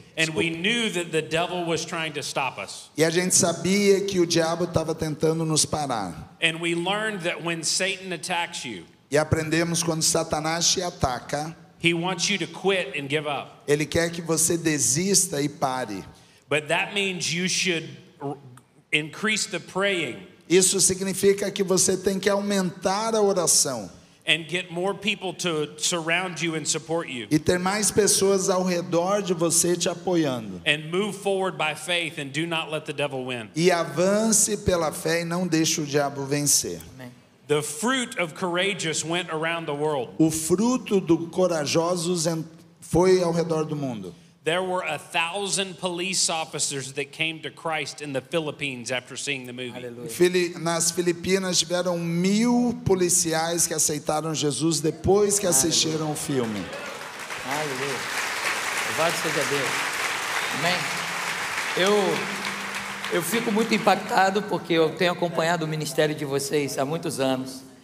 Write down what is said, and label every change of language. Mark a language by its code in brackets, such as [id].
[en] And we knew that the devil was trying to stop us. [pt] E a gente sabia que o diabo estava tentando nos parar. [en] And we learned that when Satan attacks you, [pt] e aprendemos quando Satanás te ataca, [en] he wants you to quit and give up. [pt] Ele quer que você desista e pare. [en] But that means you should increase the praying [pt] Isso significa que você tem que aumentar a oração [en] and get more people to surround you and support you. [pt] e ter mais pessoas ao redor de você te apoiando. [en] And move forward by faith and do not let the devil win. [pt] E avance pela fé e não deixe o diabo vencer. Amém. [en] The fruit of courageous went around the world. [pt] O fruto do corajosos foi ao redor do mundo. [en] There were 1,000 police officers that came to Christ in the Philippines after seeing the movie. [pt] Aleluia. Nas Filipinas tiveram 1.000 policiais que aceitaram Jesus depois que assistiram o filme. Aleluia. Louvado seja Deus. Amém. Eu fico muito impactado porque eu tenho acompanhado o ministério de vocês há muitos anos.